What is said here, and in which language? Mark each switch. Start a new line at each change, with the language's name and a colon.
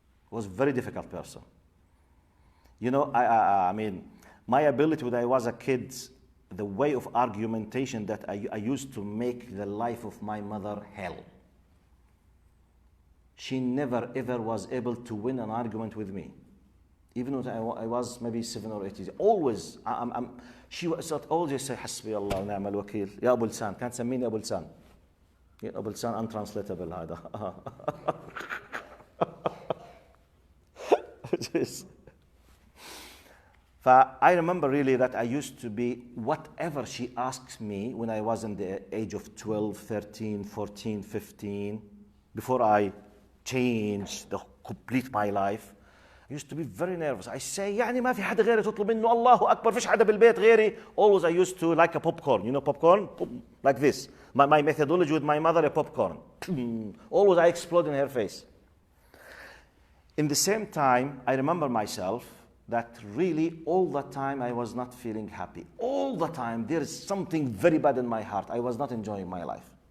English: Was a very difficult person. I mean, my ability when I was a kid, the way of argumentation that I used to make the life of my mother hell. She never ever was able to win an argument with me. Even when I was maybe 7 or 8 years. Always, she was always say,
Arabic: حسبي الله ونعم الوكيل. يا أبو لسان. كانت تسميني أبو لسان. أبو لسان
English: untranslatable
Arabic: هذا.
English: I remember really that I used to be, whatever she asked me when I was in the age of 12, 13, 14, 15, before I changed complete my life, I used to be very nervous. I say,
Arabic: يعني ما في حدا غيري تطلب منه الله أكبر, فيش حدا بالبيت غيري.
English: Always I used to like a popcorn. You know popcorn? Like this. My methodology with my mother, a popcorn. Always I explode in her face. In the same time, I remember myself that really all the time I was not feeling happy. All the time there is something very bad in my heart. I was not enjoying my life.